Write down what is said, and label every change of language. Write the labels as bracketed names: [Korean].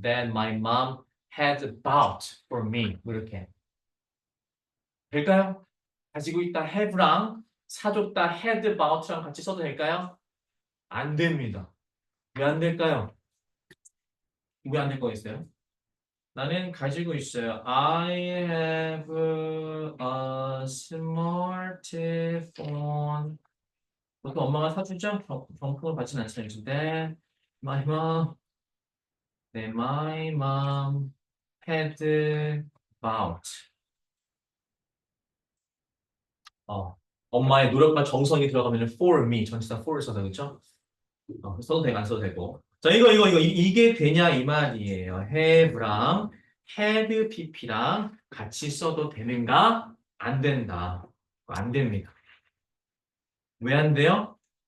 [English] That my mom had bought for me. [Korean] 뭐 이렇게. 될까요? 가지고 있다 have랑 사줬다 had bought랑 같이 써도 될까요? 안 됩니다. 왜 안 될까요? 왜 안 될 거겠어요? 나는 가지고 있어요. [English] I have a smartphone. [Korean] 보통 엄마가 사주죠? 경품을 받지는 않잖아요. [English] 근데 my mom, 네, my mom had bought. [Korean] 어, 엄마의 노력과 정성이 들어가면 for me 전치사 for를 써서 그렇죠? 써도 되고 안 써도 되고. 자, 이게 되냐 이 말이에요. have랑 had pp랑 같이 써도 되는가? 안 된다. 안 됩니다. 왜 안 돼요?